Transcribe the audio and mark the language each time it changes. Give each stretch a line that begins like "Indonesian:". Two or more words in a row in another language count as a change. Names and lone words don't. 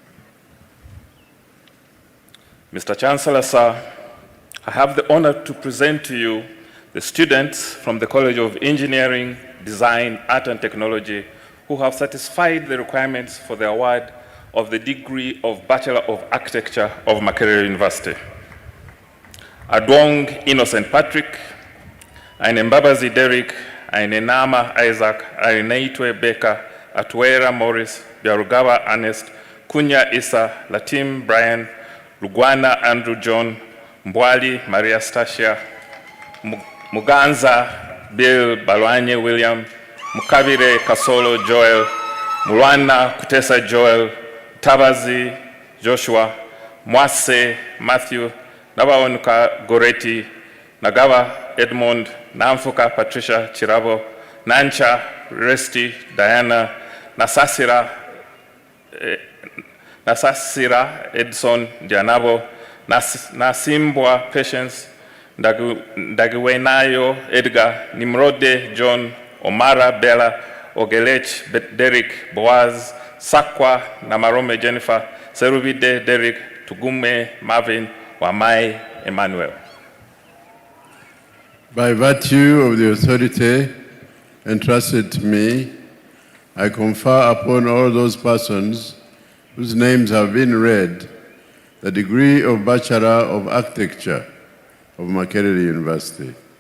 English: Mr. Chancellor, sir, I have the honor to present to you the students from the College of Engineering, Design, Art and Technology who have satisfied the requirements for the award of the degree of Bachelor of Architecture of Makerere University. Adwong Innocent Patrick, Aine Mbabazi Derek, Aine Nama Isaac, Aineitwe Becca, Atwera Morris, Biarugawa Ernest, Kunya Issa, Latim Brian, Lugwana Andrew John, Mbwali Maria Stasia, Muganza Bill Balwanye William, Mukabire Kasolo Joel, Mulwana Kutesa Joel, Tabazi Joshua, Mwase Matthew, Nabaonuka Goreti, Nagawa Edmond, Namfuka Patricia Chirabo, Nancha Resti Diana, Nasasira Edson Dianabo, Nasimbwa Patience, Ndagiwenayo Edgar, Nimrode John, Omara Bella, Ogelech Derek Boaz, Sakwa Namarome Jennifer, Serubide Derek, Tugume Marvin, Wamai Emmanuel. By virtue of the authority entrusted to me, I confer upon all those persons whose names have been read the degree of Bachelor of Architecture of Makerere University.